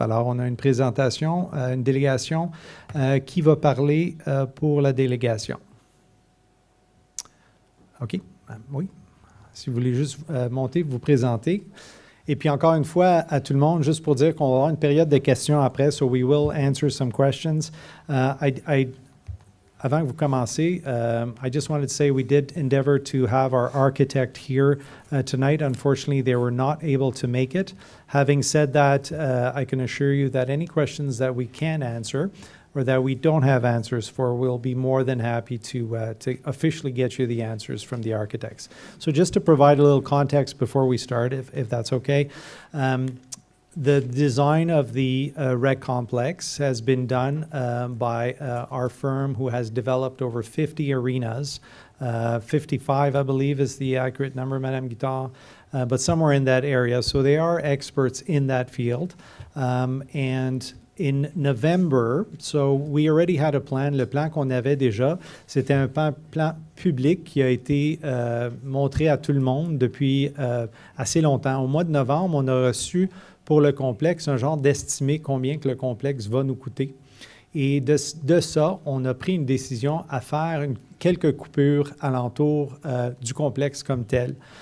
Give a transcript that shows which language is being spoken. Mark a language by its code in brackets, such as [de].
[fr] Alors, on a une présentation, une délégation qui va parler pour la délégation. OK. Oui. Si vous voulez juste monter, vous présenter. Et puis encore une fois, à tout le monde, juste pour dire qu'on va avoir une période de questions après, [en] so we will answer some questions. I [fr] avant que vous commenciez, [en] I just wanted to say we did endeavor to have our architect here tonight. Unfortunately, they were not able to make it. Having said that, I can assure you that any questions that we can answer or that we don't have answers for, we'll be more than happy to officially get you the answers from the architects. So just to provide a little context before we start, if that's okay, the design of the rec complex has been done by our firm who has developed over 50 arenas. 55, I believe, is the accurate number, Madame Guittard, but somewhere in that area. So they are experts in that field. And in November, so we already had a plan. [fr] Le plan qu'on avait déjà, c'était un plan public qui a été montré à tout le monde depuis assez longtemps. Au mois de novembre, on a reçu pour le complexe un genre d'estimé combien que le complexe va nous coûter. Et de ça, on a pris une décision à faire quelques coupures alentour du complexe comme tel.